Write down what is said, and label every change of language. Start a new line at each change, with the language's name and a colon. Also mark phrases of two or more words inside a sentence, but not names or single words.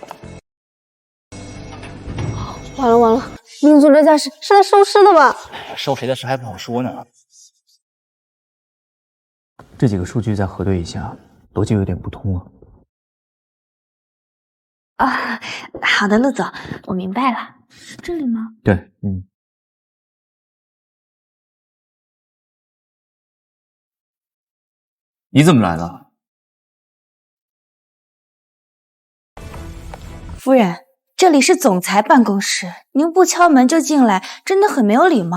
Chinese: 完了完了，寧總這架勢是來收屍的吧？收誰的事還不好說呢。這幾個數據再核對一下，邏輯有點不通啊。啊，好的，陸總，我明白了。是這裡嗎？對，你怎麼來了？夫人，這裡是總裁辦公室，您不敲門就進來，真的很沒有禮貌。